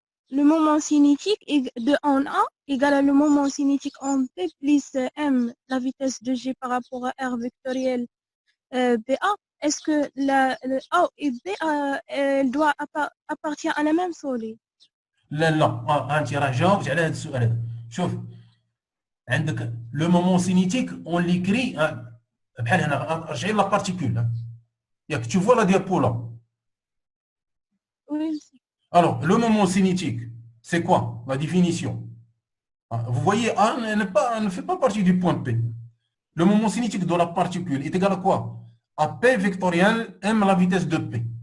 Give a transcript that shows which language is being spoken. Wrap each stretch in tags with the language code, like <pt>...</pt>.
<fr>Le moment cinétique de en A égale le moment cinétique en P plus M, la vitesse de G par rapport à R vectoriel BA. Est-ce que le A et B doit appartient à la même solide?</fr> <ar>لا لا انت راه جاوبت على هذا السؤال هذا. شوف عندك لو مومون سينيتيك اون ليكري بحال هنا رجعي لا بارتيكول ياك</ar> <fr>tu vois la diapo là. Oui, monsieur. Alors le moment cinétique c'est quoi la définition? Vous voyez A ne fait pas partie du point P. Le moment cinétique de la particule est égal à quoi? À P vectoriel M la vitesse de P.</fr>